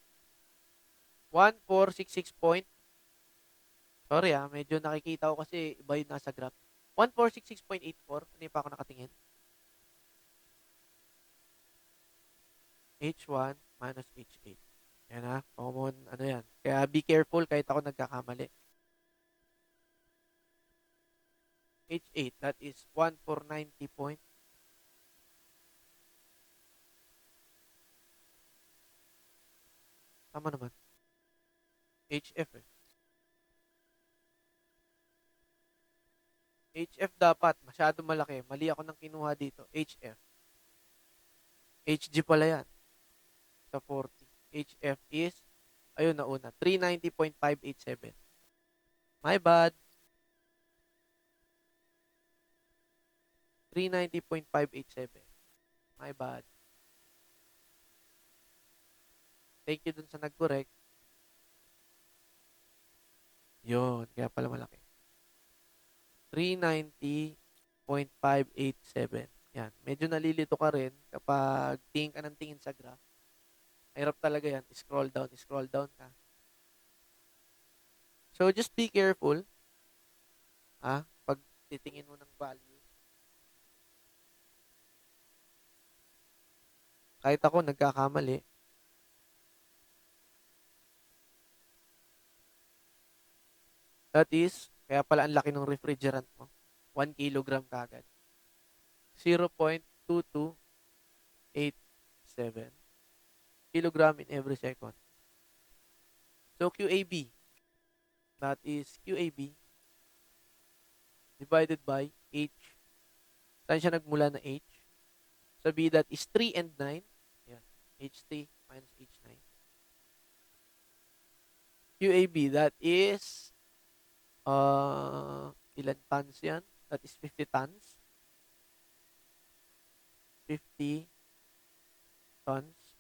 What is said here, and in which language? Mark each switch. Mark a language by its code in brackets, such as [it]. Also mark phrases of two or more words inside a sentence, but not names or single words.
[en] 1466 point. [tl] Sorry medyo nakikita ko kasi iba yung nasa graph. 1466.84. Ano pa ako nakatingin? H1 minus H8. Yan common ano yan. Kaya [en] be careful [tl] kahit ako nagkakamali. [en] H8, that is 1490 point. [tl] Tama naman. HF HF dapat, masyado malaki. Mali ako nang kinuha dito. HF. HG pala yan. Sa 40. HF is, ayun nauna, 390.587. [en] My bad. 390.587. My bad. Thank you [tl] dun sa nag-correct. Yun, kaya pala malaki. 390.587. Yan. Medyo nalilito ka rin kapag tingin ka ng tingin sa graph. Hirap talaga yan. [en] Scroll down [tl] ka. [en] So, just be careful. [tl] Pag titingin mo ng value. Kahit ako, nagkakamali. [en] That is, [tl] kaya pala ang laki ng refrigerant mo. 1 kilogram kagad. [en] 0.2287 kilogram in every second. So, QAB. That is QAB divided by H. [tl] Saan siya nagmula na H? Sabi [en] that is [tl] 3 and 9. Yan. [en] H3 minus H9. [tl] QAB, [en] that is [tl] ilan tons yan? [en] That is 50 tons. 50 tons.